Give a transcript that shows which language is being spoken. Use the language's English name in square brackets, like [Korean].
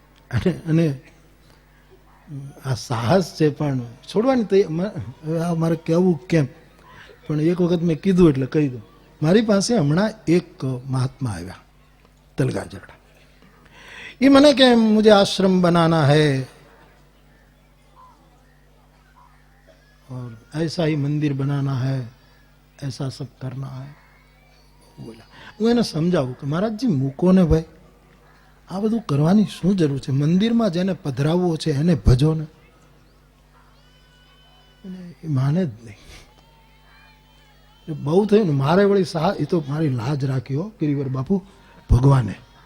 [Gujarati] અને આ સાહસ છે પણ છોડવાની મારે કહેવું કેમ, પણ એક વખત મેં કીધું એટલે કહી દઉં. મારી પાસે હમણાં એક મહાત્મા આવ્યા તલગાજરડા. [Hindi] ये [Gujarati] મને કે [Hindi] मुझे आश्रम बनाना है और ऐसा ही मंदिर बनाना है, ऐसा सब करना है. [Gujarati] બોલા હું એને સમજાવું કે મહારાજજી મૂકો ને ભાઈ, આ બધું કરવાની શું જરૂર છે? મંદિરમાં જેને પધરાવવો છે એને ભજો ને. એ માને જ નહીં. બહુ થયું ને મારે વળી એ તો મારી લાજ રાખ્યો ગિરિવર બાપુ ભગવાને.